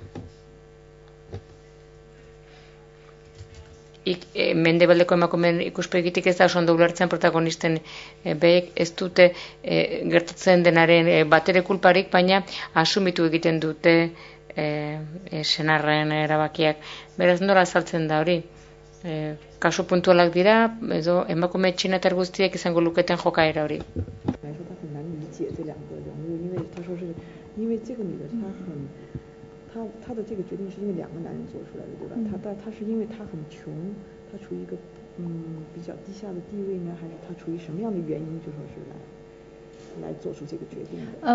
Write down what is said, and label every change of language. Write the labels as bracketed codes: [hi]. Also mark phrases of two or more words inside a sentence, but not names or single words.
[eu] Mendebaldeko emakumeen ikuspegitik ez da oso ondo ulertzen protagonisten behek ez dute gertatzen denaren batere kulparik, baina asumitu egiten dute senarren erabakiak. Beraz, nola azaltzen da hori? Kasu puntualak dira, edo emakume txinatar guztiek izango luketen jokaera hori. [zh] 他的这个决定是因为两个男人做出来的，对吧？他是因为他很穷，他处于一个比较低下的地位呢，还是他处于什么样的原因，就说是来做出这个决定的？